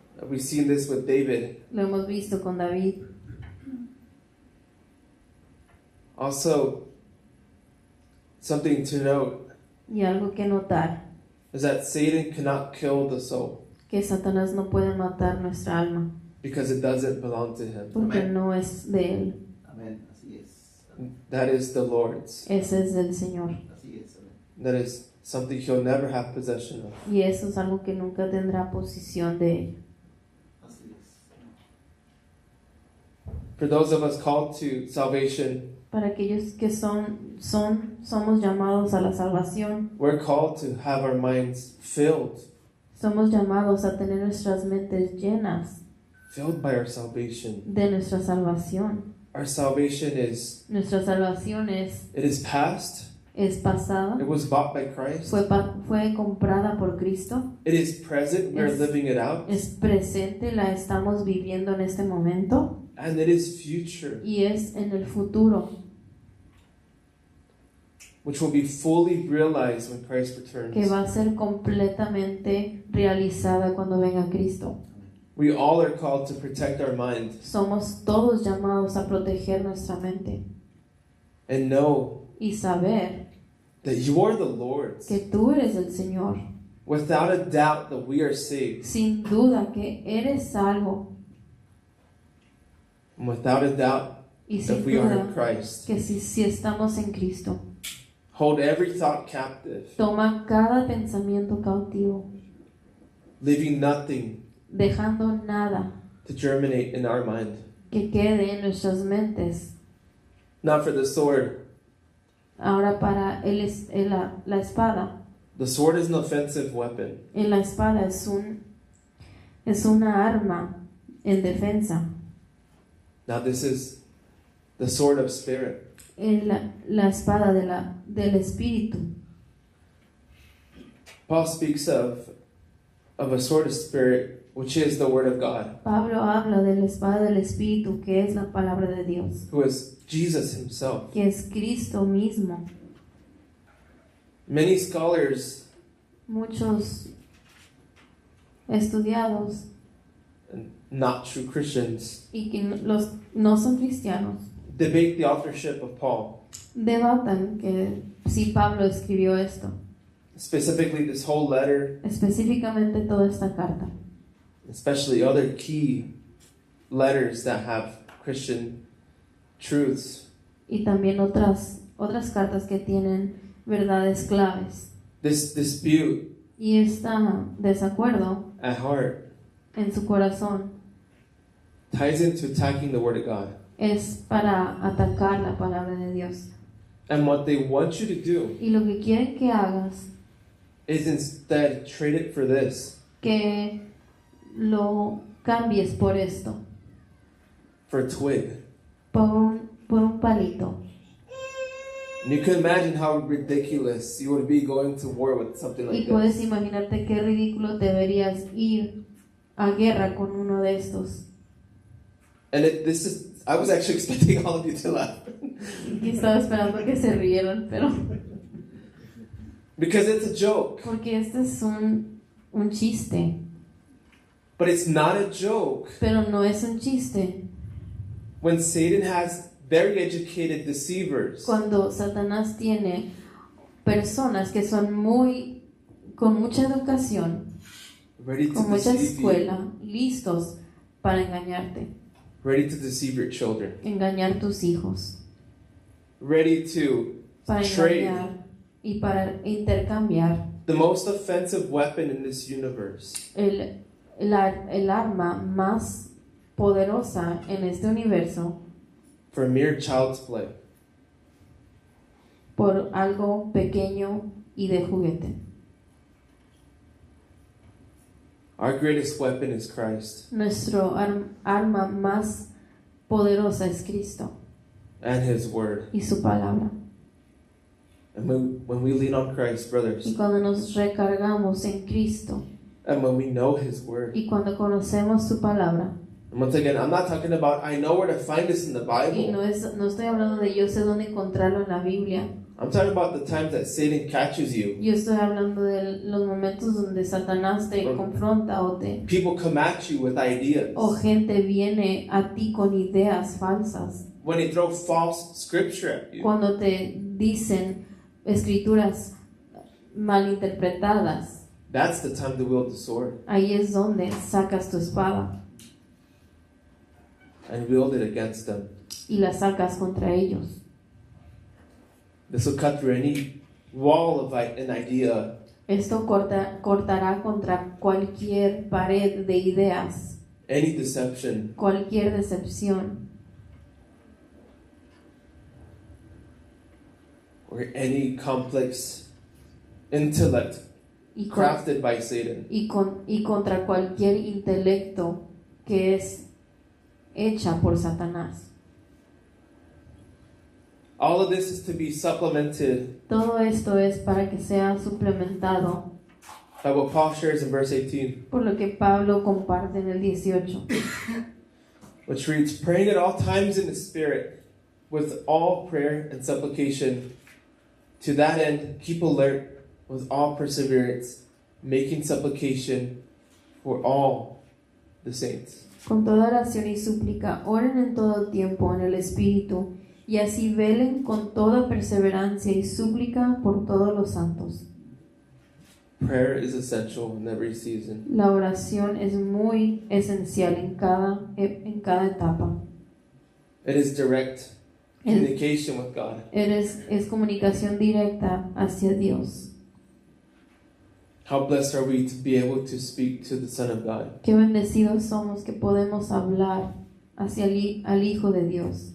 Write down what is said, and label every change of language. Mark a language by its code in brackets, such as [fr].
[en] We've seen this with David. [es] Lo hemos visto con David. [en] Also, something to note [es] Y algo que notar, [en] is that Satan cannot kill the soul [es] que Satanás no puede matar nuestra alma, [en] because it doesn't belong to him. [es] porque Amén. no es de él, Amén, así es. [en] That is the Lord's. [es] ese es del Señor. Así es. Amén. [en] That is something he'll never have possession of. [es] Y eso es algo que nunca tendrá posición de él. Así es. [en] For those of us called to salvation, [es] Para aquellos que somos llamados a la salvación, [en] we're called to have our minds filled [es] somos llamados a tener nuestras mentes llenas [en] by our salvation. [es] de nuestra salvación. [en] Our salvation is, [es] Nuestra salvación [en] it is past. [es] es pasada, [en] It was bought by Christ. [es] fue comprada por Cristo, [en] It is present. We're [es] Es- [en] living it out. [es] es presente, la estamos viviendo en este momento, [en] And it is future, [es] y es en el futuro, [en] which will be fully realized when Christ [es] que [en] returns. [es] va a ser completamente realizada cuando venga Cristo. [en] We all are called to protect our mind [es] Somos todos llamados a proteger nuestra mente [en] and know [es] y saber [en] that you are the Lord's. [es] que tú eres el Señor, [en] Without a doubt that we are saved. [es] sin duda que eres salvo, [en] And without a doubt [es] y [en] that [es] sin [en] we are in [es] duda [en] Christ. [es] que si estamos en Cristo. [en] Hold every thought captive, [es] Toma cada pensamiento cautivo, [en] leaving nothing [es] dejando nada [en] to germinate in our mind. [es] que quede en nuestras mentes. [en] Not for the sword. [es] Ahora para la espada. [en] The sword is an offensive weapon. [es] La espada es una arma en defensa. [en] Now this is the sword of spirit. [es] La espada del Espíritu. [en] Paul speaks of a sword of spirit which is the Word of God, [es] Pablo habla de la espada del Espíritu, que es la palabra de Dios, [en] who is Jesus himself. [es] que es Cristo mismo. [en] Many scholars, [es] Muchos estudiados [en] and not true Christians, [es] y que no son cristianos [en] debate the authorship of Paul, [es] debatan que si Pablo escribió esto, [en] specifically this whole letter, [es] específicamente toda esta carta, [en] especially other key letters that have Christian truths. [es] y también otras cartas que tienen verdades claves. [en] This dispute [es] Y este desacuerdo [en] at heart [es] en su corazón [en] ties into attacking the Word of God. [es] es para atacar la palabra de Dios. [en] And what they want you to do [es] Y lo que quieren que hagas, [en] is instead trade it for this, [es] que lo cambies por esto, [en] for a twig. [es] por un palito. [en] And you can imagine how ridiculous you would be going to war with something [es] Y [en] like [es] puedes [en] this. [es] imaginarte qué ridículo deberías ir a guerra con uno de estos. [en] And I was actually expecting all of you to laugh. [es] Y estaba esperando que se rieran, pero [en] Because it's a joke. [es] porque este es un chiste, [en] But it's not a joke [es] pero no es un chiste. [en] when Satan has very educated deceivers [es] Cuando Satanás tiene personas que son con mucha educación, [en] ready to [es] con mucha [en] deceive you, [es] escuela, listos para engañarte, [en] ready to deceive your children, [es] engañar tus hijos, [en] ready to [es] para [en] trade [es] engañar y para intercambiar [en] the most offensive weapon in this universe [es] el arma más poderosa en este universo [en] for mere child's play. [es] por algo pequeño y de juguete. [en] Our greatest weapon is Christ [es] Nuestro arma más poderosa es Cristo [en] and His Word. [es] y su palabra. [en] And when we lean on Christ, brothers, [es] Y cuando nos recargamos en Cristo [en] and when we know His Word, [es] y cuando conocemos su palabra, [en] and once again, I'm not talking about I know where to find this in the [es] y [en] Bible. [es] no estoy hablando de yo sé dónde encontrarlo en la Biblia, [en] I'm talking about the times that Satan catches you. [es] yo estoy hablando de los momentos donde Satanás te confronta [en] People come at you with ideas. [es] o gente viene a ti con ideas falsas, [en] When they throw false scripture at you. [es] cuando te dicen escrituras malinterpretadas. [en] That's the time to wield the sword [es] Ahí es donde sacas tu espada [en] and wield it against them. [es] y la sacas contra ellos. [en] This will cut through any wall of an idea [es] Esto cortará contra cualquier pared de ideas, [en] any deception, [es] cualquier decepción [en] or any complex intellect [es] y, [en] crafted by Satan. [es] y contra cualquier intelecto que es hecha por Satanás. [en] All of this is to be supplemented [es] Todo esto es para que sea suplementado [en] by what Paul shares in verse 18, [es] por lo que Pablo comparte en el 18, [en] which reads, praying at all times in the Spirit, with all prayer and supplication. To that end, keep alert with all perseverance, making supplication for all the saints. [es] con toda oración y súplica, oren en todo tiempo en el Espíritu, y así velen con toda perseverancia y súplica por todos los santos. [en] Prayer is essential in every season. [es] La oración es muy esencial en cada etapa. [en] It is direct communication with God. [es] Es comunicación directa hacia Dios. [en] How blessed are we to be able to speak to the Son of God, [es] Qué bendecidos somos que podemos hablar hacia al Hijo de Dios,